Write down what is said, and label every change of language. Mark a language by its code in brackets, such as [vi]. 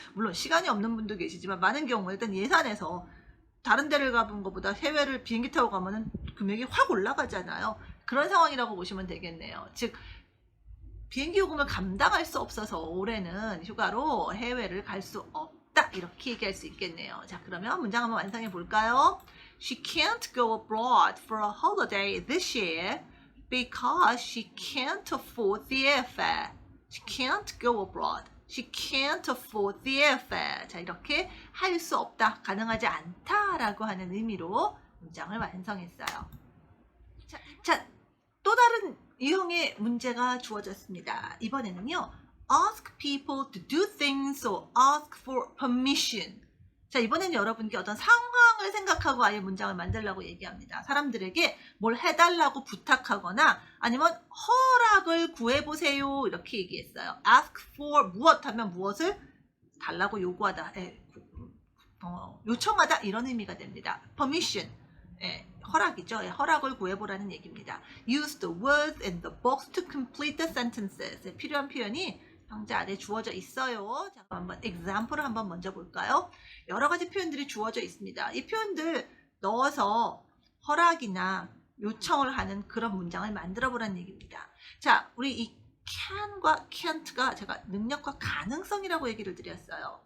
[ko] 물론 시간이 없는 분도 계시지만 많은 경우에 일단 예산에서 다른 데를 가본 것보다 해외를 비행기 타고 가면은 금액이 확 올라가잖아요. 그런 상황이라고 보시면 되겠네요. 즉 비행기 요금을 감당할 수 없어서 올해는 휴가로 해외를 갈 수 없다. 이렇게 얘기할 수 있겠네요. 자, 그러면 문장 한번 완성해 볼까요? [en] She can't go abroad for a holiday this year because she can't afford the airfare. She can't go abroad. She can't afford the airfare. [ko] 자, 이렇게 할 수 없다, 가능하지 않다라고 하는 의미로 문장을 완성했어요. 자, 또 다른 유형의 문제가 주어졌습니다. 이번에는요. [en] Ask people to do things or ask for permission. [ko] 자, 이번에는 여러분께 어떤 상황을 생각하고 아예 문장을 만들라고 얘기합니다. 사람들에게 뭘 해달라고 부탁하거나 아니면 허락을 구해보세요. 이렇게 얘기했어요. Ask for 무엇 하면 무엇을 달라고 요구하다, 요청하다 이런 의미가 됩니다. Permission, 허락이죠. 허락을 구해보라는 얘기입니다. [en] Use the words in the box to complete the sentences. [ko] 필요한 표현이 상자 안에 주어져 있어요. 자, 한번 example을 한번 먼저 볼까요? 여러 가지 표현들이 주어져 있습니다. 이 표현들 넣어서 허락이나 요청을 하는 그런 문장을 만들어 보라는 얘기입니다. 자, 우리 이 can과 can't가 제가 능력과 가능성이라고 얘기를 드렸어요.